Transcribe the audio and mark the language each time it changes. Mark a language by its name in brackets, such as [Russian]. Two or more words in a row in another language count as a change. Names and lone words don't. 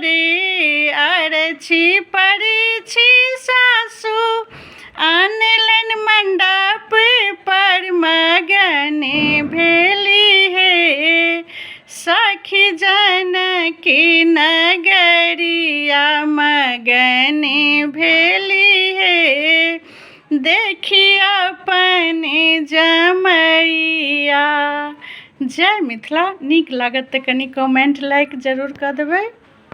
[Maithili] अरछी परछी सासु आनलनि मंडप पर, मगन भेली है सखी जनकी नगरिया, मगन भेली है देखी अपन जमैया। जय मिथिला। नीक लागत तऽ कनि [English] comment like [Maithili] जरूर कऽ देबै।